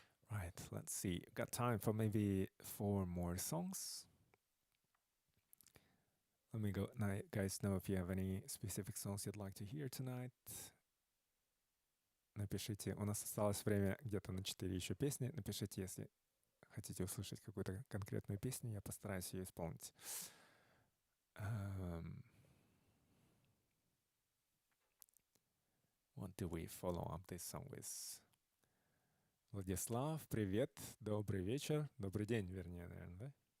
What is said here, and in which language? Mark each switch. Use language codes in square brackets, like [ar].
[en] Right, let's see. Got time for maybe 4 more songs. Let me go. Now, guys, know if you have any specific songs you'd like to hear tonight. [ru] Напишите, у нас осталось время где-то на 4 еще песни. Напишите, если хотите услышать какую-то конкретную песню, я постараюсь ее исполнить. [en] What do we follow up this song with? [ru] Владислав, привет, добрый вечер, добрый день, вернее, наверное, да?